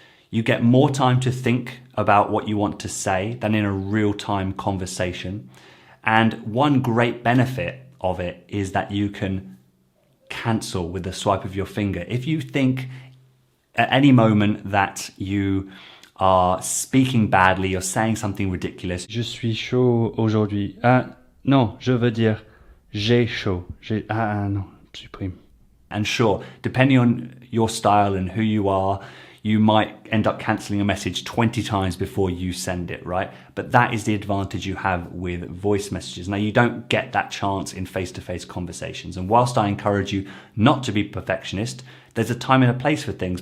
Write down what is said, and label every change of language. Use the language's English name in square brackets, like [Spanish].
[English] You get more time to think about what you want to say than in a real-time conversation. And one great benefit of it is that you can cancel with the swipe of your finger. If you think at any moment that you are speaking badly, you're saying something ridiculous. [French] Je suis chaud aujourd'hui. Ah, non, je veux dire j'ai chaud. Non, supprime. [English] And sure, depending on your style and who you are, you might end up cancelling a message 20 times before you send it, right? But that is the advantage you have with voice messages. Now, you don't get that chance in face-to-face conversations. And whilst I encourage you not to be perfectionist, there's a time and a place for things.